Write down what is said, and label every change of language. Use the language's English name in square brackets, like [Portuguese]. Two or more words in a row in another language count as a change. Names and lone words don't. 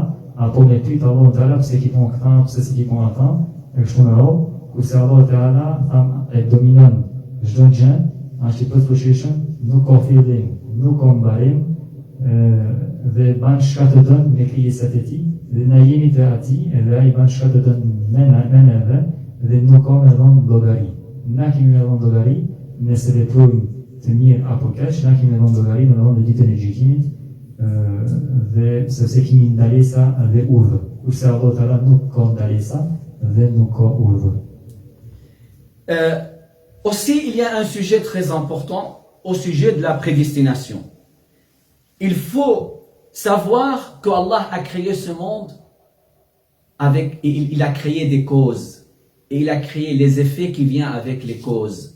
[Albanian] apo me pyet Allahu Teala pse ki pun këta, pse si ki pun ata, e kështu me radhë, kurse Allahu Teala e dominon çdo gjë, është i përfushishëm, nuk ka fillim, nuk ka mbarim, dhe ban çka të don me krijesat e tij, dhe na jemi të atij, edhe ai ban çka të don me neve, dhe nuk ka me dhon llogari. Na kemi me dhon llogari, nëse veprojmë të mirë apo keq, na kemi me dhon llogari në dhon ditën e gjykimit, dhe sepse kemi ndalesa dhe urdhër. Kurse Allahu Teala nuk ka ndalesa dhe nuk ka urdhër. [French] Aussi, il y a un sujet très important au sujet de la prédestination. Il faut savoir que Allah a créé ce monde il a créé des causes et il a créé les effets qui viennent avec les causes.